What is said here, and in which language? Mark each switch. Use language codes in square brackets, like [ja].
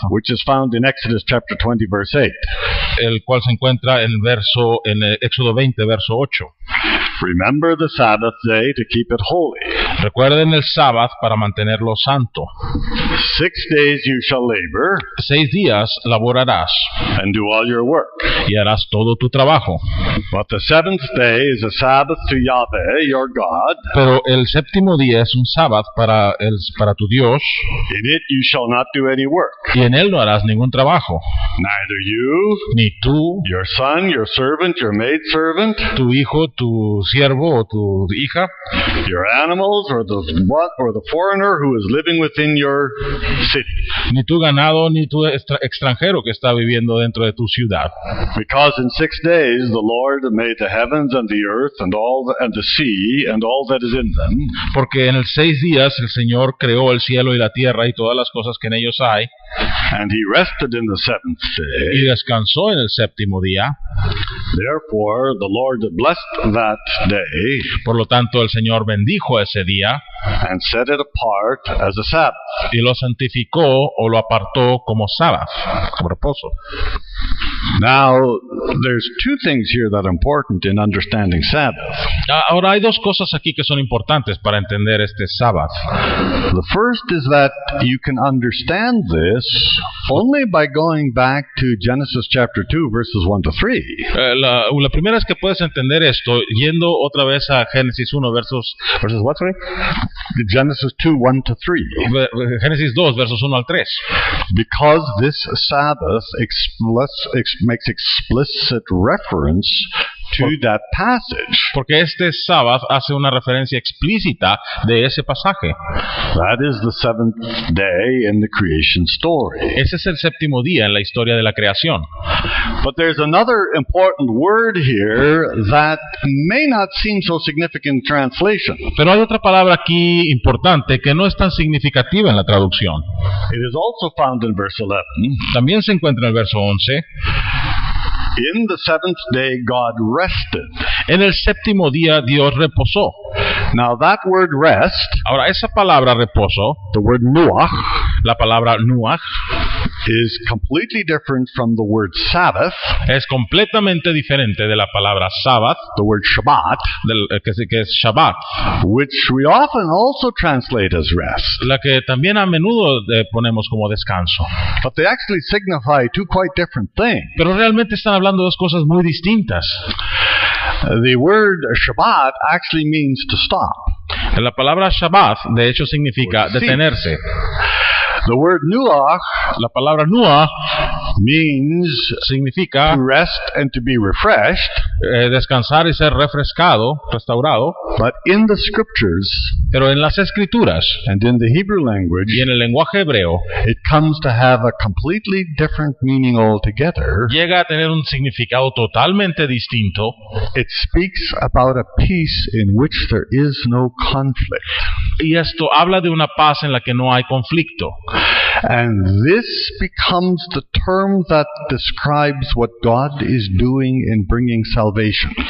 [en] which is found in Exodus chapter 20, verse 8. [es] el cual se encuentra en Éxodo 20, verso 8. [en] Remember the Sabbath day to keep it holy. [es] Recuerden el Sabbath para mantenerlo santo. [en] 6 days you shall labor [es] 6 días laborarás [en] and do all your work. [es] y harás todo tu trabajo. [en] But the 7th day is a Sabbath to Yahweh, your God. [es] Pero el séptimo día es un Sabbath para tu Dios, [en] In it you shall not do any work. [es] y en él no harás ningún trabajo. [en] Neither you, [es] Ni tú, [en] your son, your servant, your maidservant, [es] tu hijo, tu siervo o tu hija, [en] your animals, or the foreigner who is living within your city. [es] ni tu ganado, ni tu extranjero que está viviendo dentro de tu ciudad. [en] Because in 6 days the Lord made the heavens and the earth and the sea and all that is in them. [es] Porque en el 6 días el Señor creó el cielo y la tierra y todas las cosas que en ellos hay, [en] And he rested in the 7th [es] y [en] day. [es] descansó en el séptimo día. [en] Therefore the Lord blessed that day [es] Por lo tanto, el Señor bendijo ese día [en] and set it apart as a Sabbath. [es] y lo santificó o lo apartó como Sabbath, como reposo. [en] Now, there's 2 things here that are important in understanding Sabbath. [es] Ahora hay 2 cosas aquí que son importantes para entender este Sabbath. [en] The first is that you can understand this only by going back to Genesis chapter 2, verses 1 to 3. [es] La primera es que puedes entender esto yendo otra vez a Génesis 1, versos [en] what, sorry? Genesis 2, 1 to 3. [es] Génesis 2, versos 1 al 3. [en] Because this Sabbath makes explicit reference to that passage. [es] Porque este Sabbath hace una referencia explícita de ese pasaje. [en] That is the 7th day in the creation story. [es] Ese es el séptimo día en la historia de la creación. [en] But there's another important word here that may not seem so significant in translation. [es] Pero hay otra palabra aquí importante que no es tan significativa en la traducción. [en] It is also found in verse 11. [es] También se encuentra en el verso 11. [en] In the 7th day God rested. [es] En el séptimo día Dios reposó. [en] Now that word rest, [es] Ahora, esa palabra reposo, [en] the word nuach, [es] la palabra nuach, [en] is completely different from the word Sabbath, [es] es completamente diferente de la palabra Sabbath, [en] the word Shabbat, [es] que es Shabbat, [en] which we often also translate as rest. [es] la que también a menudo ponemos como descanso. [en] But they actually signify 2 quite different things. [es] Pero realmente están hablando de 2 cosas muy distintas. [en] The word Shabbat actually means to stop. [es] La palabra Shabbat, de hecho, significa Sí. detenerse. [en] The word nuach [es] La palabra nuach [en] means [es] significa [en] to rest and to be refreshed. [es] descansar y ser refrescado, restaurado. [en] But in the scriptures [es] Pero en las escrituras [en] and in the Hebrew language, [es] y en el lenguaje hebreo [en] it comes to have a completely different meaning altogether. [es] llega a tener un significado totalmente distinto. [en] It speaks about a peace in which there is no conflict. [es] Y esto habla de una paz en la que no hay conflicto. [en] And this becomes the term that describes what God is doing in bringing salvation.